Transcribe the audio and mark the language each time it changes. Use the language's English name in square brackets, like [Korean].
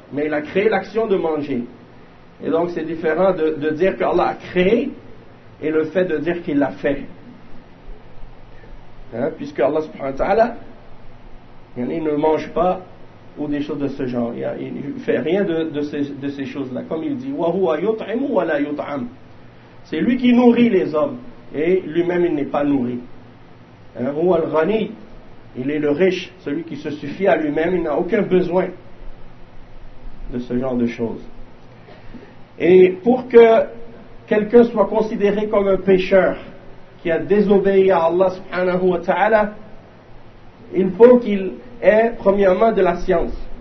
[French] Mais il a créé l'action de manger. Et donc c'est différent de dire qu'Allah a créé et le fait de dire qu'il l'a fait. Hein? Puisque Allah subhanahu wa ta'ala, il ne mange pas ou des choses de ce genre. Il ne fait rien de ces choses-là. Comme il dit, [Arabic] وَهُوَ يُطْعِمُ وَلَا يُطْعَمُ. [French] C'est lui qui nourrit les hommes et lui-même il n'est pas nourri. [Arabic] وَهُوَ الْغَنِي. [French] Il est le riche, celui qui se suffit à lui-même, il n'a aucun besoin de ce genre de choses. Et pour que quelqu'un soit considéré comme un pécheur qui a désobéi à Allah subhanahu wa ta'ala, il faut qu'il ait premièrement de la science.